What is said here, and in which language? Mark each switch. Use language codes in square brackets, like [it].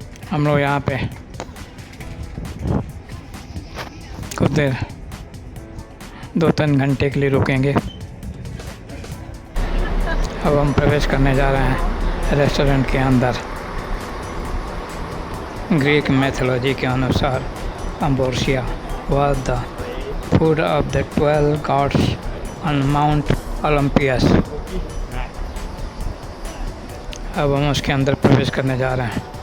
[hi] हम लोग यहाँ पे कुछ देर 2-3 घंटे के लिए रुकेंगे। अब हम प्रवेश करने जा रहे हैं रेस्टोरेंट के अंदर। ग्रीक मैथोलॉजी के अनुसार [en] Ambrosia was the food of the 12 gods on Mount Olympus। [hi] अब हम उसके अंदर प्रवेश करने जा रहे हैं।